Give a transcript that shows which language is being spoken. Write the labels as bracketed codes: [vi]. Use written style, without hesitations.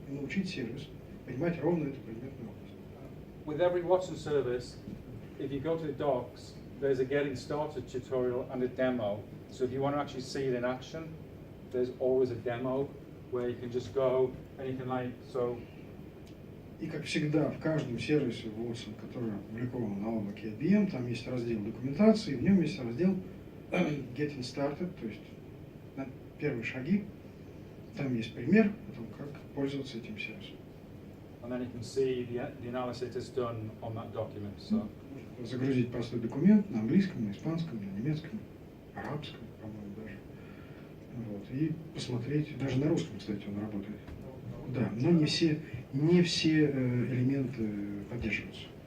[ru] И научить сервис понимать ровно эту предметную область. [en] With every Watson service, if you go to the docs, there's a getting started tutorial and a demo. So if you want to actually see it in action, there's always a demo where you can just go and you can [ru] И как всегда, в каждом сервисе Watson, который опубликован на облаке IBM, там есть раздел документации, в нем есть раздел Getting Started, то есть первые шаги. Там есть пример о том, как пользоваться этим сервисом. [en] And then you can see the analysis is done on that document. So. [ru] Загрузить простой документ на английском, на испанском, на немецком, арабском, по-моему, даже. Вот. И посмотреть, даже на русском, кстати, он работает. Да, но не все элементы поддерживаются.